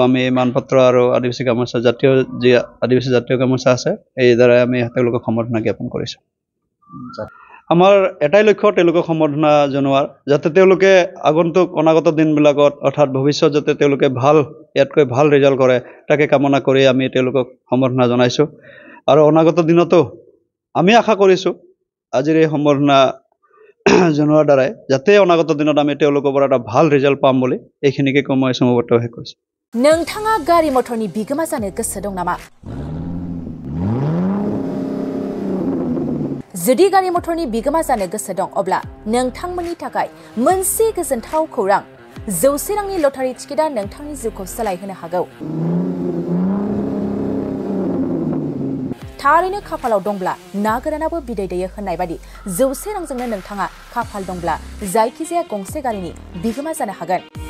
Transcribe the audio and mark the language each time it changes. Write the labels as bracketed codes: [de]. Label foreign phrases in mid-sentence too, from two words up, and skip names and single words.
[as] আমি মানপত্ৰ আৰু আদিবাসী গামোচা জাতীয় যি আদিবাসী জাতীয় গামোচা আছে এই দ্বাৰা আমি তেওঁলোকক সম্বৰ্ধনা জ্ঞাপন কৰিছোঁ আমাৰ এটাই লক্ষ্য তেওঁলোকক সম্বৰ্ধনা জনোৱাৰ যাতে তেওঁলোকে আগন্তুক অনাগত দিনবিলাকত অৰ্থাৎ ভৱিষ্যত যাতে তেওঁলোকে ইয়াতকৈ ভাল ৰিজাল্ট কৰে তাকে কামনা কৰি আমি তেওঁলোকক সম্বৰ্ধনা জনাইছোঁ আৰু অনাগত দিনতো আমি আশা কৰিছোঁ আজিৰ এই সম্বৰ্ধনা জনোৱাৰ দ্বাৰাই যাতে অনাগত দিনত আমি তেওঁলোকৰ পৰা এটা ভাল ৰিজাল্ট পাম বুলি এইখিনিকে কৈ মই সমাপ্ত শেষ কৰিছোঁ [brx] नोंथाङा गारि मटरनि बिगोमा जानो गोसो दं नामा जुदि गारि मटरनि बिगोमा जानो गोसो दं अब्ला नोंथांमोननि थाखाय मोनसे गोजोनथाव खौरां 100 रांनि [en] lottery ticket [brx] नोंथांनि जिउखौ सोलायहोनो हागौ थारैनो खाफालाव दंब्ला ना गोरानाबो बिदै दैयो होननाय बादि 100 रांजोंनो नोंथाङा खाफाल दंब्ला जायखिजाया गंसे गारिनि बिगोमा जानो हागोन